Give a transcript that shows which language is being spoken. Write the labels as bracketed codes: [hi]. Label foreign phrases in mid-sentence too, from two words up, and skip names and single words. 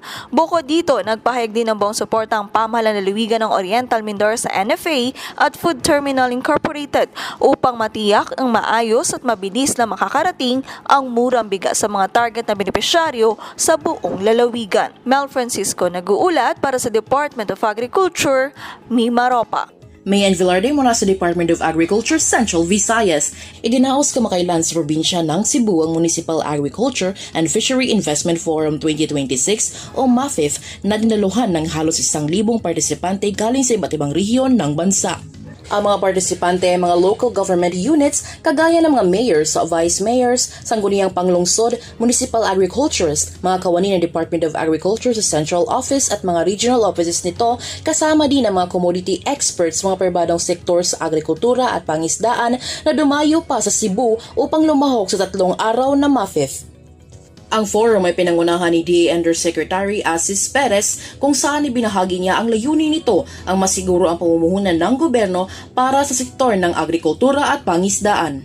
[tl] Bukod dito, nagpahayag din ng buong suporta ang pamahalaan ng lalawigan ng Oriental Mindoro sa NFA at Food Terminal Incorporated upang matiyak ang maayos at mabilis na makakarating ang murang bigas sa mga target na benepisyaryo sa buong lalawigan. Mel Francisco nag-uulat para sa Department of Agriculture, Mimaropa. Mayan Villarde mula sa Department of Agriculture, Central Visayas. Idinaos kamakailan sa probinsya ng Cebu ang Municipal Agriculture and Fishery Investment Forum 2026 o MAFIF na dinaluhan ng halos 1,000 partisipante galing sa iba't ibang rehiyon ng bansa. Ang mga partisipante ay mga [en] local government units [tl] kagaya ng mga mayors, [en] vice mayors, [tl] sangguniang panglungsod, [en] municipal agriculturists, [tl] mga kawani ng Department of Agriculture sa Central Office at mga [en] regional offices [tl] nito, kasama din ang mga [en] commodity experts, [tl] mga pribadong sektor sa agrikultura at pangisdaan na dumayo pa sa Cebu upang lumahok sa 3 araw na MAFIF. Ang forum ay pinangunahan ni DA Undersecretary Asis Perez kung saan ibinahagi niya ang layunin nito ang masiguro ang pamumuhunan ng gobyerno para sa sektor ng agrikultura at pangisdaan.